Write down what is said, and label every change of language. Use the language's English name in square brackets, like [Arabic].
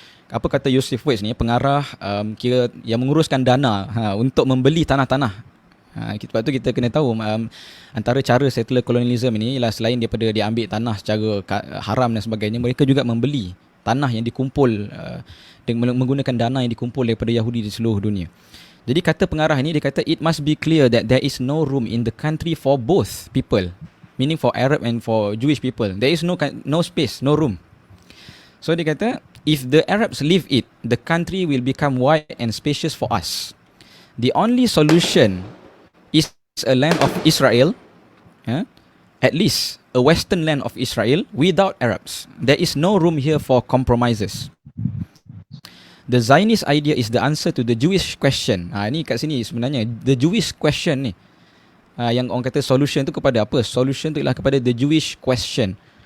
[Malay] Apa kata Yosef Waitz ni, pengarah kira yang menguruskan dana untuk membeli tanah-tanah. Sebab tu kita kena tahu antara cara settler colonialism ini ialah selain daripada dia ambil tanah secara haram dan sebagainya, mereka juga membeli tanah yang dikumpul dengan menggunakan dana yang dikumpul daripada Yahudi di seluruh dunia. Jadi kata pengarah ini, dia kata [English] it must be clear that there is no room in the country for both people, meaning for Arab and for Jewish people. There is no space, no room. [Malay] So dia kata, [English] if the Arabs leave it, the country will become wide and spacious for us. The only solution is a land of Israel, at least a western land of Israel without Arabs. There is no room here for compromises. The Zionist idea is the answer to the Jewish question. [Malay] Ini kat sini sebenarnya [English] the Jewish question [Malay] ni. Yang orang kata solution tu kepada apa? Solution tu ialah kepada [English] the Jewish question.